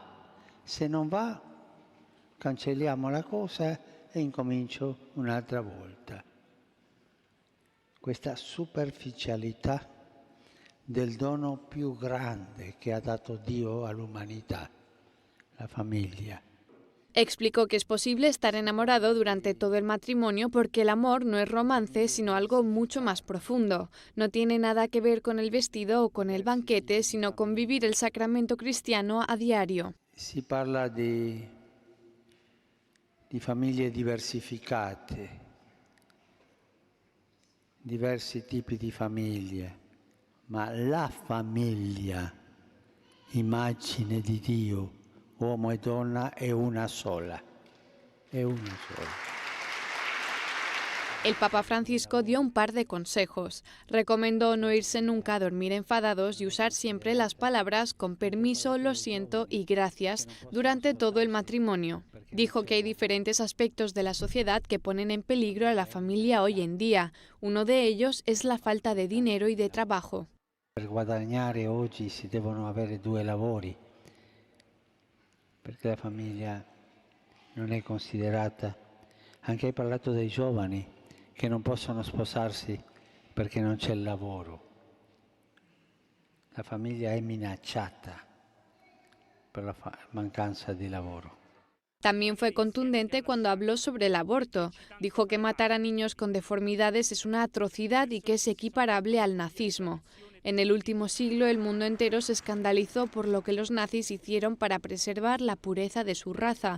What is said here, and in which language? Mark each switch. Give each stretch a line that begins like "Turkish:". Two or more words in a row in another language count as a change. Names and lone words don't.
Italian: Se non va, cancelliamo la cosa e incomincio un'altra volta. Questa superficialità del dono più grande che ha dato Dio all'umanità, la famiglia.
Spanish: Explicó que es posible estar enamorado durante todo el matrimonio porque el amor no es romance, sino algo mucho más profundo. No tiene nada que ver con el vestido o con el banquete, sino con vivir el sacramento cristiano a diario.
Italian: Si parla di di famiglie diversificate, diversi tipi di famiglie, ma la famiglia, immagine di Dio, uomo e donna, è una sola, è una sola.
Spanish: El Papa Francisco dio un par de consejos. Recomendó no irse nunca a dormir enfadados y usar siempre las palabras con permiso, lo siento y gracias durante todo el matrimonio. Dijo que hay diferentes aspectos de la sociedad que ponen en peligro a la familia hoy en día. Uno de ellos es la falta de dinero y de trabajo.
Italian: Per guadagnare oggi si devono avere 2 lavori, perché la famiglia non è considerata. Anche hai parlato dei giovani che non possono sposarsi perché non c'è il lavoro. La famiglia è minacciata per la mancanza di lavoro.
Spanish: También fue contundente cuando habló sobre el aborto. Dijo que matar a niños con deformidades es una atrocidad y que es equiparable al nazismo. En el último siglo el mundo entero se escandalizó por lo que los nazis hicieron para preservar la pureza de su raza.